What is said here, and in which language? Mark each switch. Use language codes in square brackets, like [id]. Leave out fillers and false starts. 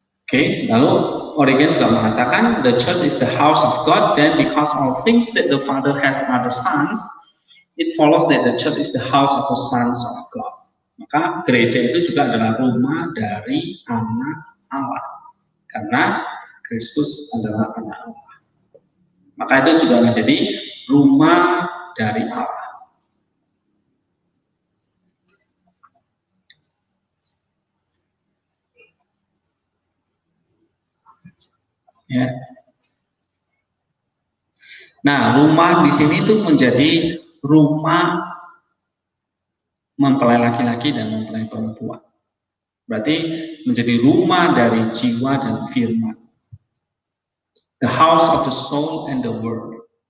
[id] Oke, lalu Origen juga mengatakan [en] the church is the house of God, then because all things that the Father has are the sons, it follows that the church is the house of the sons of God. [id] Maka gereja itu juga adalah rumah dari anak Allah, karena Kristus adalah anak Allah. Maka itu juga menjadi rumah dari Allah. Ya. Nah, rumah di sini itu menjadi rumah mempelai laki-laki dan mempelai perempuan. Berarti menjadi rumah dari jiwa dan firman. [en] The house of the soul and the word.